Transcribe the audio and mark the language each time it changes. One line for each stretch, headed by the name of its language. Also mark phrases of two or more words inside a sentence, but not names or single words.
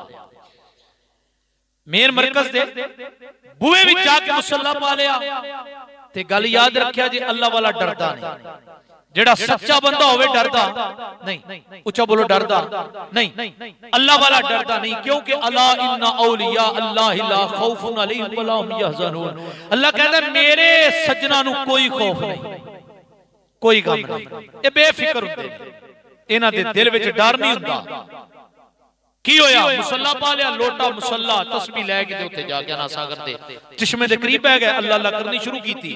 Punjabi: مین مرکز دے بوہے وچ جا کے مصلیٰ پا لیا. تے گل یاد رکھیا جی اللہ والا ڈردا نہیں. جیہڑا سچا بندہ ہووے ڈردا نہیں. اچا بولو ڈردا نہیں اللہ والا ڈردا نہیں کیونکہ
Arabic: ألا إن أولياء الله لا خوف عليهم ولا هم يحزنون.
Punjabi: اللہ کہتا ہے میرے سجناں نوں کوئی خوف نہیں کوئی غم نہیں یہ بے فکر ہوندے نے انہاں دے دل وچ ڈر نہیں ہوندا. کی ہویا? مصلیٰ پا لیا لوٹا مصلیٰ تسبیح لے کے تے اوتھے جا کے نا ساگر دے چشمے دے قریب بہہ گئے اللہ اللہ کرنی شروع کیتی.